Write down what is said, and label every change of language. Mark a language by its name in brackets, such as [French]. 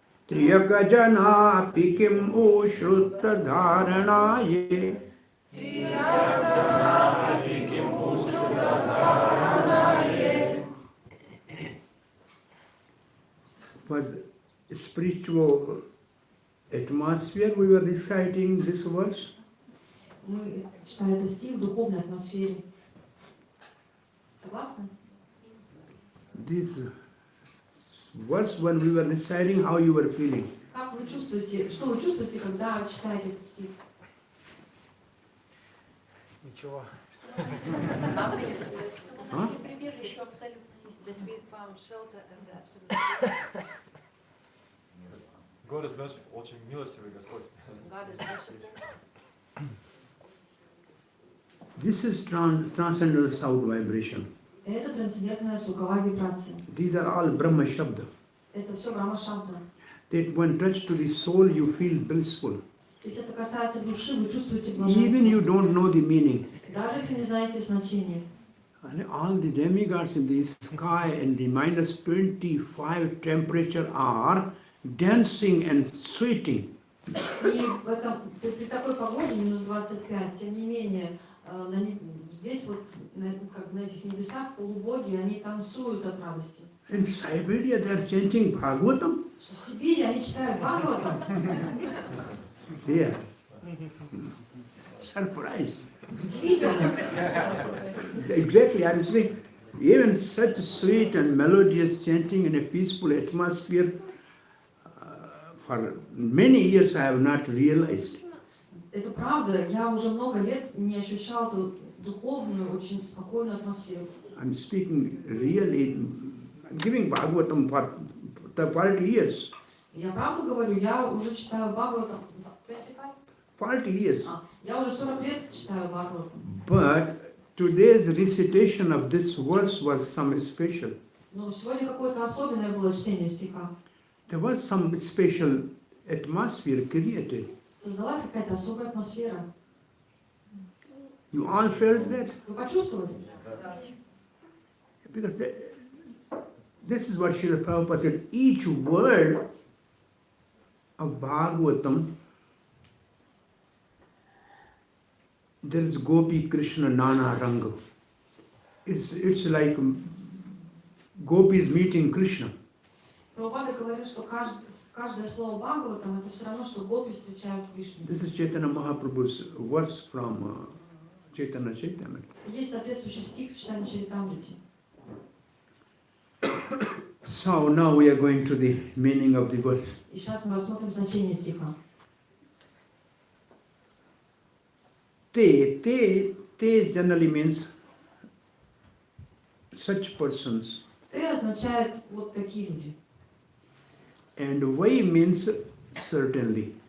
[English] Triyaka jana pikim ushrutta dharanaye. Was spiritual atmosphere we were reciting this verse. [Russian] Мы читали этот стих в духовной атмосфере. Согласны? [English] This verse when we were reciting, how you were feeling. [Russian] Как вы чувствуете, что вы чувствуете, когда читаете этот стих? Ничего. Huh? Прибежище абсолютно есть. [English] That we found shelter and absolute God is merciful, [Russian] очень милостивый Господь. [English] God is merciful. This is transcendental sound vibration. [Russian] Это трансцендентная звуковая вибрация. [English] These are all Brahma Shabda. [Russian] Это все Брахма Шабда. [English] That when touched to the soul, you feel blissful. [Russian] Если это касается души, вы чувствуете [English] Even you don't know the meaning. [Russian] Даже если не знаете значения. [English] And all the demigods in the sky in the minus 25 temperature are dancing and sweating. [Russian] И в этом, при такой погоде, минус 25, тем не менее, здесь вот, как на этих небесах, полубоги, они танцуют от радости. [English] In Siberia, they are chanting Bhagvatam. [Russian] В Сибири они читают Бхагаватам. [English] There. Surprise. [Russian] Удивительно. [English] Exactly, I am saying, even such sweet and melodious chanting in a peaceful atmosphere, for many years I have not realized. [Russian] Это правда, я уже много лет не ощущал эту духовную, очень спокойную атмосферу. [English] I'm speaking really, I'm giving Bhagavatam for 40 years. [Russian] Я правду говорю, я уже читаю Бхагаватам. [English] 40 years. [Russian] Я уже 40 лет читаю Бхагаватам. [English] But today's recitation of this verse was some special. [Russian] Но сегодня какое-то особенное было чтение стиха. [English] There was some special atmosphere created. [Russian] Создалась какая-то особая атмосфера. [English] You all felt that? [Russian] Вы почувствовали? [English] Because this is what Srila Prabhupada said. Each word of Bhagavatam, there is Gopi Krishna Nana Ranga. It's like gopis meeting Krishna. [Russian] Прабхупада говорит, что каждое слово Бхагаватам это все равно, что гопи встречают Кришну. [English] This is Chaitanya Mahaprabhu's verse from Chaitanya Chaitamrita. [Russian] Есть соответствующий стих в Чайтанья Чаритамрите. [English] So now we are going to the meaning of the verse. [Russian] И сейчас мы рассмотрим значение стиха. [English] Te generally means such persons. [Russian] Ты означает вот такие люди. [English] And Vai means certainly,